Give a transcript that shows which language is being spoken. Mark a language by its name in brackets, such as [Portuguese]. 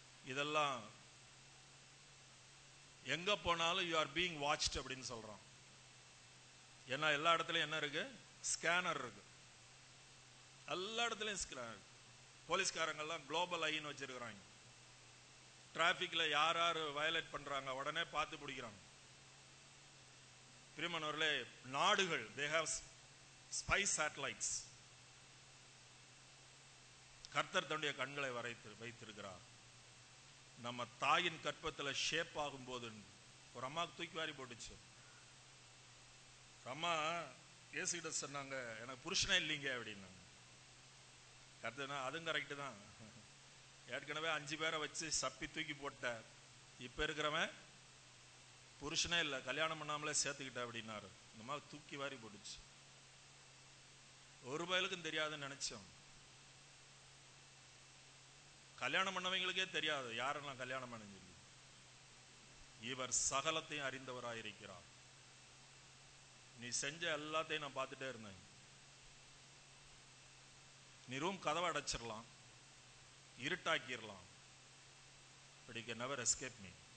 [Tamil] இதெல்லாம் எங்க போனாலும் [English] you are being watched [Tamil] அப்படின்னு சொல்றான். ஏன்னா எல்லா இடத்துலயும் என்ன இருக்கு? ஸ்கேனர் இருக்கு. எல்லா இடத்துலயும் ஸ்கேனர். போலீஸ்காரங்கெல்லாம் குளோபல் ஐன்னு வச்சிருக்கிறாங்க. டிராபிக்ல யார் யார் வயலேட் பண்றாங்க உடனே பார்த்து பிடிக்கிறாங்க. பிரியமானவர்களே, நாடுகள் [English] they have spy satellites. [Tamil] கர்த்தர் தன்னுடைய கண்களை வைத்திருக்கிறார். நம்ம தாயின் கற்பத்தில் ஷேப் ஆகும் போது ஒரு அம்மாவுக்கு தூக்கி வாரி போட்டுச்சு. அம்மா ஏசுகிட்ட சொன்னாங்க, எனக்கு புருஷனே இல்லைங்க அப்படின்னாங்க. கர்த்தர்னா அதுவும் கரெக்டு தான். ஏற்கனவே 5 பேரை வச்சு சப்பி தூக்கி போட்ட, இப்ப இருக்கிறவன் புருஷனே இல்லை, கல்யாணம் பண்ணாமலே சேர்த்துக்கிட்ட அப்படின்னாரு. இந்த மாதிரி தூக்கி வாரி போட்டுச்சு. ஒரு பயலுக்கும் தெரியாதுன்னு நினைச்சோம். கல்யாணம் பண்ணவங்களுக்கே தெரியாது யாரெல்லாம் கல்யாணம் பண்ண சொல்லி. இவர் சகலத்தையும் அறிந்தவராயிருக்கிறார். நீ செஞ்ச எல்லாத்தையும் நான் பார்த்துட்டே இருந்தேன். நீ ரூம் கதவை அடைச்சிடலாம், இருட்டாக்கிடலாம், [English] but you can never escape me.